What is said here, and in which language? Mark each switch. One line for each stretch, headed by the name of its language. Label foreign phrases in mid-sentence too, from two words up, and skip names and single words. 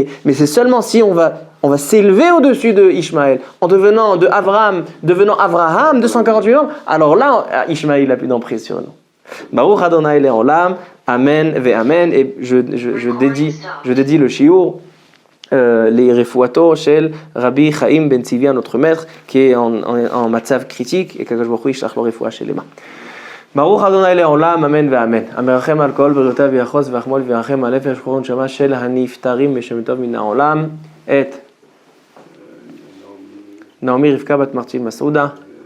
French: Mais c'est seulement si on va s'élever au-dessus de Ishmaël, en devenant Avraham 248 ans, alors là, Ishmaël n'a plus d'emprise sur nous.
Hebrew: ברוך ה' לעולם, אמן ואמן.
French: Et je dédie le shiur, les
Hebrew: רפואתו של רבי חיים בן צביה,
French: notre maître, qui est en matzav critique, et qu'
Hebrew: הקדוש ברוך הוא ישלח לו רפואה שלמה. ברוך אדוני לעולם, אמן ואמן. המרחם על כל בריאותיו ויחוס ויחמול וירחם על נפש וחורבן נשמה של הנפטרים בשם טוב מן העולם. את נעמי רבקה בת מרצ'יל מסעודה.